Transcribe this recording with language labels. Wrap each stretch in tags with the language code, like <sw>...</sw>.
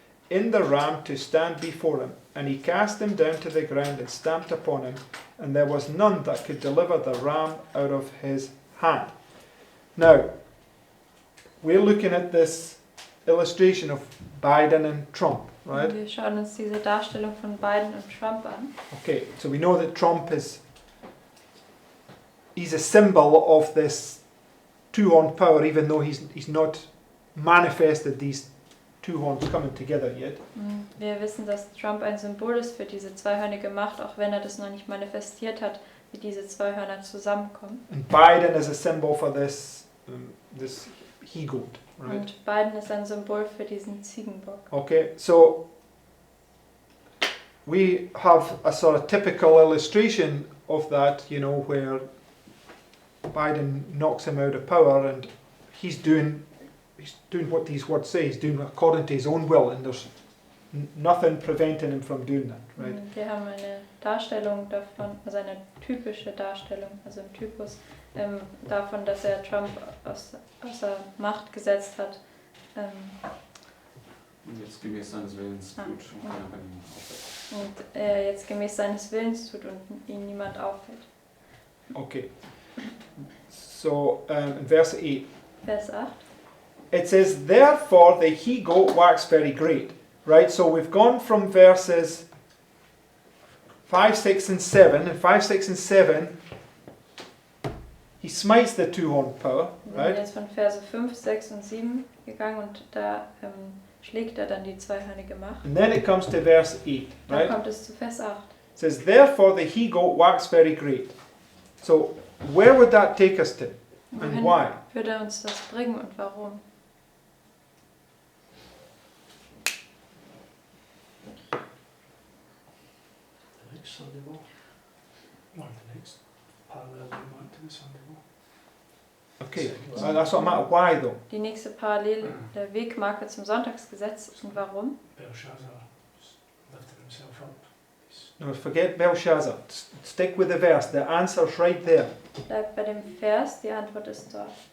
<en>in the ram to stand before him. And he cast him down to the ground and stamped upon him, and there was none that could deliver the ram out of his hand. Now, we're looking at this illustration of Biden and Trump, right?</en> <de>Wir schauen uns diese Darstellung von Biden und Trump an.</de> <en>Okay, so we know that Trump he's a symbol of this two-horned power, even though he's not manifested these two horns coming together yet.</en> <de>Wir wissen, dass Trump ein Symbol ist für diese zweihörnige Macht, auch wenn er das noch nicht manifestiert hat, wie diese zwei Hörner zusammenkommen.</de> <en>And Biden is a symbol for this he-goat, right?</en> <de>Und Biden ist ein Symbol für diesen Ziegenbock.</de> <en>Okay, so we have a sort of typical illustration of that, you know, where Biden knocks him out of power and he's doing what these words say. He's doing according to his own will, and there's nothing preventing him from doing that, right?</en> <de>Wir haben eine Darstellung davon, also eine typische Darstellung, also ein Typus davon, dass er Trump außer Macht gesetzt hat. Jetzt gemäß seines Willens tut und keiner kann ihn aufhalten. Und er jetzt gemäß seines Willens tut und ihn niemand aufhält.</de> <en>Okay. So in verse 8.</en> <de>Vers 8.</de> <en>It says, therefore the he-goat waxed very great. Right, so we've gone from verses 5, 6 and 7. In 5, 6 and 7, he smites the two-horned power.</en> <de>Wir sind</de> <en>Right?</en> <de>jetzt von Verse 5, 6 und 7 gegangen und da schlägt er dann die zweihörnige Macht.</de> <en>And then it comes to verse 8.</en> <de>Dann</de> <en>Right?</en> <de>kommt es zu Vers 8.</de> <en>It says, therefore the he-goat waxed very great. So where would that take us to? And</en> <de>Wohin</de> <en>why?</en> <de>würde er uns das bringen und warum?</de> <en>The next Sunday walk. Or the next parallel we might to the Sunday walk. Okay, so that's what I meant. Why though?</en> <de>Die nächste Parallele, der Wegmarke zum Sonntagsgesetz. Und warum?</de> <en>Belshazzar lifted himself up. No, forget Belshazzar. Stick with the verse. The answer's right there.</en> <de>Bleibt bei dem Vers, die Antwort ist dort.</de>